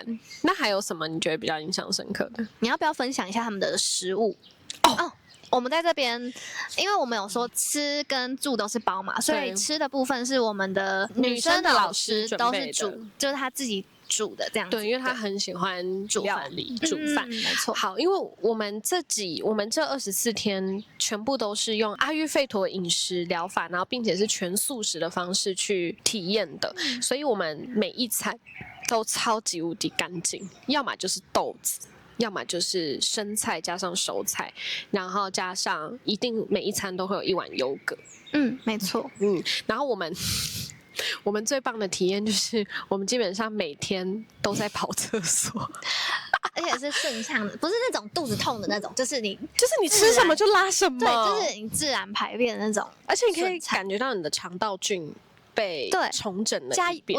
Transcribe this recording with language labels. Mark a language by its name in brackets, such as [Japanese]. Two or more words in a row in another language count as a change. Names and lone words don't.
[Chinese] 那還有什麼你觉得比較印象深刻的？你要不要分享一下他們的食物？我們在這邊，因為我們有說吃跟住都是包嘛，所以吃的部分是我們的女生的老師都是煮，就是他自己煮的這樣子。对，因為他很喜歡煮料理、煮飯，沒錯。好，因為我們這24天全部都是用阿育吠陀飲食療法，然後並且是全素食的方式去體驗的，所以我們每一餐都超級無敵乾淨，要麼就是豆子，要麼就是生菜加上熟菜，然後加上一定每一餐都會有一碗優格。沒錯。然後我們最棒的體驗就是我們基本上每天都在跑廁所，而且是順暢的，不是那種肚子痛的那種，就是你吃什麼就拉什麼，對，就是你自然排便的那种，而且你可以感觉到你的肠道菌被重整了一遍。